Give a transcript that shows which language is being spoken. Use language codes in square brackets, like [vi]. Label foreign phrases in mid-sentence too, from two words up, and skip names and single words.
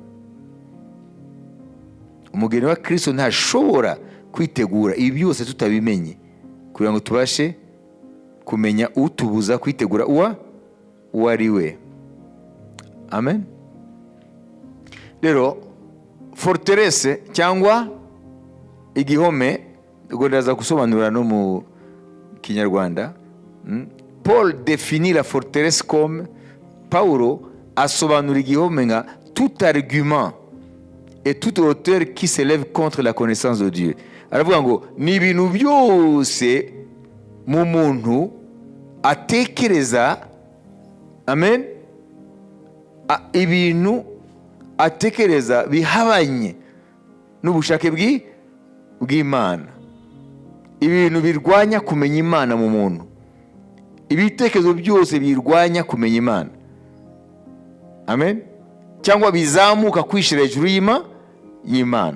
[rw] Umugeni wa Kristo ntashobora kwitegura ibi byose tutabimenye, kugira ngo tubashe kumenya utubuza kwitegura uwo ari we. Amen. Rero forteresse cyangwa igihome, ubwo ndaza gusobanura no mu Kinyarwanda. [fr] Paul définit la forteresse comme, [rw] Paulo asobanura igihome nka [fr] tout argument et toute hauteur qui s'élève contre la connaissance de Dieu. [rw] Aravuga ngo ni ibintu byose mu muntu atekereza, amen, ibintu atekereza bihabanye n'ubushake bw'Imana, ibintu birwanya kumenya Imana mu muntu, ibitekerezo byose birwanya kumenya Imana, amen, cyangwa bizamuka kwishira hejuru y'Imana.